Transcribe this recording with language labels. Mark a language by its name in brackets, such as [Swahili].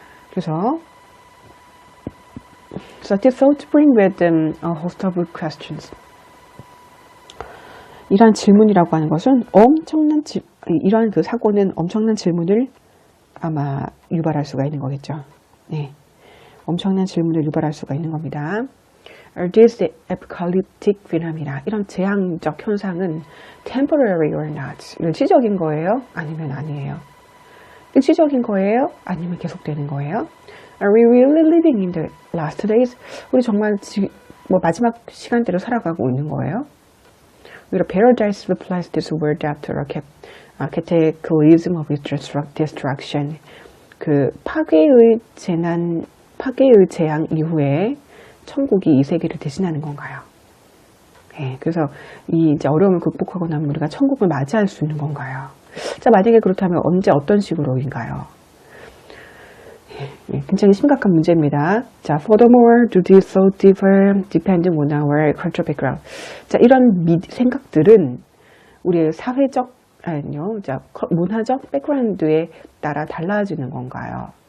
[Korean] 그래서 [English] So this thought bring with them a host of questions. [Korean] 이러한 질문이라고 하는 것은 이러한 그 사고는 엄청난 질문을 아마 유발할 수가 있는 거겠죠. 네, 엄청난 질문을 유발할 수가 있는 겁니다. [English] This apocalyptic phenomena, [Korean] 이런 재앙적 현상은 [English] temporary or not, [Korean] 일시적인 거예요? 아니면 아니에요? 일시적인 거예요? 아니면 계속되는 거예요? [English] Are we really living in the last days? [Korean] 우리 정말 마지막 시간대로 살아가고 있는 거예요? [English] Paradise replies this word after a cataclysm of destruction. [Korean] 그 파괴의 재앙 이후에 천국이 이 세계를 대신하는 건가요? 그래서 이 이제 어려움을 극복하고 나면 우리가 천국을 맞이할 수 있는 건가요? 자, 만약에 그렇다면 언제 어떤 식으로인가요? 굉장히 심각한 문제입니다. [English] 자, furthermore, do these thoughts differ depending on our cultural background? [Korean] 자, 이런 생각들은 우리의 사회적, 아니요, 자, 문화적 백그라운드에 따라 달라지는 건가요?